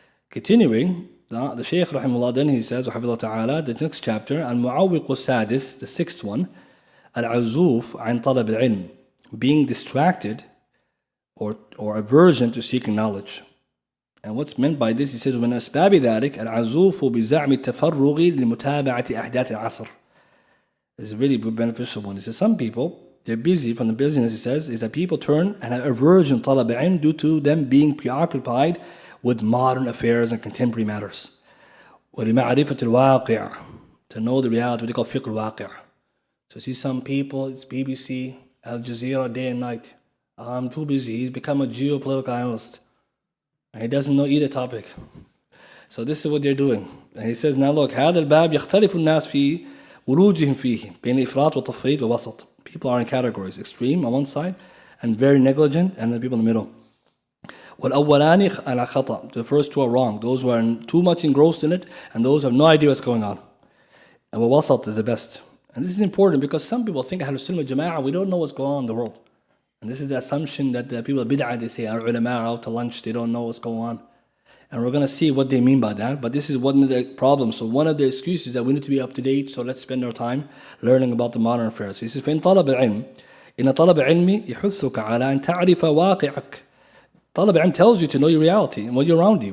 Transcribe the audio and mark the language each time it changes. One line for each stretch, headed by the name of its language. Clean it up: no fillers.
English: Continuing, the Shaykh rahimahullah, then he says,
Arabic: وحفظه تعالى,
English: the next chapter,
Arabic: المعوق السادس,
English: the sixth one,
Arabic: العزوف عن طلب العلم,
English: being distracted or aversion to seeking knowledge. And what's meant by this, he says,
Arabic: ومن أسباب ذلك العزوف بزعم التفرغ لمتابعة أحداث العصر.
English: This is a really beneficial one. He says some people, they're busy, from the business, he says, is that people turn and have aversion to طلب العلم due to them being preoccupied with modern affairs and contemporary matters.
Arabic: ولمعرفة الواقع,
English: to know the reality, what they call fiqh al-waqi'. So see some people, it's BBC, Al Jazeera, day and night. I'm too busy. He's become a geopolitical analyst. And he doesn't know either topic. So this is what they're doing. And he says, now look,
Arabic: هذا الباب يختلف الناس في ولوجهم فيه بين إفراط وتفريط ووسط.
English: People are in categories, extreme on one side and very negligent, and then people in the middle.
Arabic: والأولان على خطأ.
English: The first two are wrong. Those who are too much engrossed in it, and those who have no idea what's going on. And والوسط is the best. And this is important because some people think Ahlul Sunnah Jama'ah, we don't know what's going on in the world. And this is the assumption that the people of bid'ah, they say our ulama are out to lunch, they don't know what's going on. And we're going to see what they mean by that. But this is one of the problems. So one of the excuses is that we need to be up to date, so let's spend our time learning about the modern affairs. He says,
Arabic: فإن طلب العلم إن طلب العلم يحثك على أن تعرف واقعك.
English: طلب العلم tells you to know your reality and what you're around you.